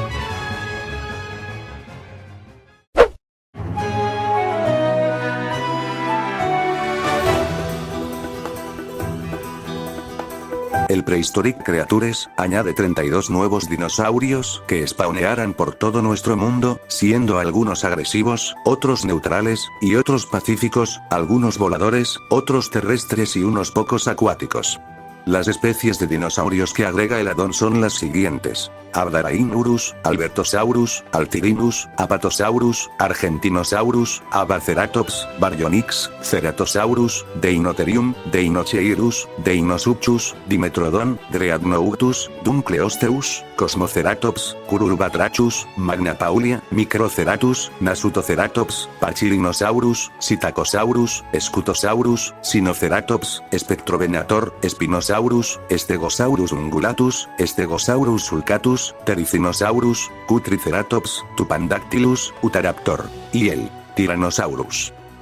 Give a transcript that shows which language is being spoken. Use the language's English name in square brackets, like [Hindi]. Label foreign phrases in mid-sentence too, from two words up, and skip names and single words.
[Spanish] El Prehistoric Creatures añade 32 nuevos dinosaurios que spawnearán por todo nuestro mundo, siendo algunos agresivos, otros neutrales, y otros pacíficos, algunos voladores, otros terrestres y unos pocos acuáticos. Las especies de dinosaurios que agrega el addon son las siguientes: Abdarainurus, Albertosaurus, Altirinus, Apatosaurus, Argentinosaurus, Abaceratops, Baryonyx, Ceratosaurus, Deinotherium, Deinocheirus, Deinosuchus, Dimetrodon, Dreadnoughtus, Dunkleosteus, Cosmoceratops, Cururubatrachus, Magna Paulia, Microceratus, Nasutoceratops, Pachyrhinosaurus, Psittacosaurus, Scutosaurus, Sinoceratops, Spectrovenator, Spinosaurus, Stegosaurus ungulatus, Stegosaurus sulcatus, Ptericinosaurus, Cutriceratops, Tupandactylus, Utaraptor, y el Tyrannosaurus.